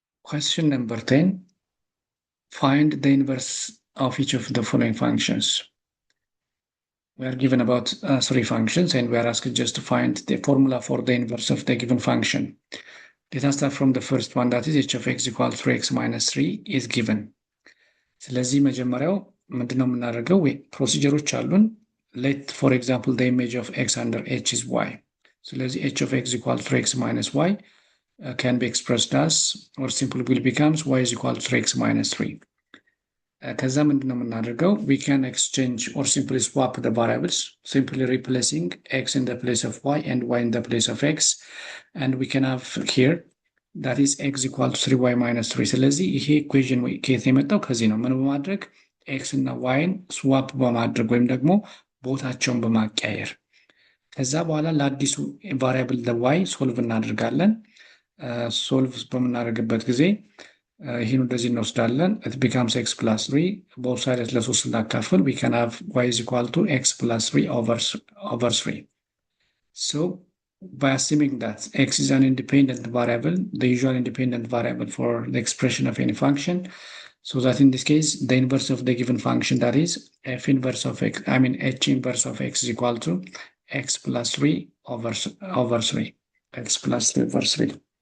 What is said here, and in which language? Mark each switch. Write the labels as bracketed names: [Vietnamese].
[English] Question number 10. Find the inverse of each of the following functions. We are given about 3 functions, and we are asked just to find the formula for the inverse of the given function. Let us start from the first one, that is h of x equals to x minus 3 is given. [Amharic] ስለዚህ መጀመሪያው ምንድነው የምናደርገው? ፕሮሲጀሮች አሉን። [English] let, for example, the image of x under h is y. ስለዚህ h of x equals to x minus y can be expressed as, or simply will becomes y is equal to x minus 3. [Amharic] ከዛ ምንድን ነው የምናደርገው? [English] we can exchange or simply swap the variables, simply replacing x in the place of y and y in the place of x, and we can have here that is x equal to 3y minus 3። [Amharic] ስለዚህ ይሄ ኢኩዌዥን ከየት የመጣው? ከዚህ ነው። ምን በማድረግ ኤክስ እና ዋይን ስዋፕ በማድረግ ወይም ደግሞ ቦታቸውን በማቀያየር ከዛ በኋላ ለአዲሱ ቫሪያብል ለዋይ ሶልቭ እናደርጋለን። ሶልቭ በምናደርግበት ጊዜ ይህን ወደዚህ እንወስዳለን። [English] it becomes x plus 3 both sides [Amharic] ለሶስት ስናካፍል [English] we can have y is equal to x plus 3 over 3. So by assuming that x is an independent variable, the usual independent variable for the expression of any function, so that in this case the inverse of the given function, that is f inverse of x, I mean h inverse of x is equal to x plus 3 over 3, x plus 3 over 3.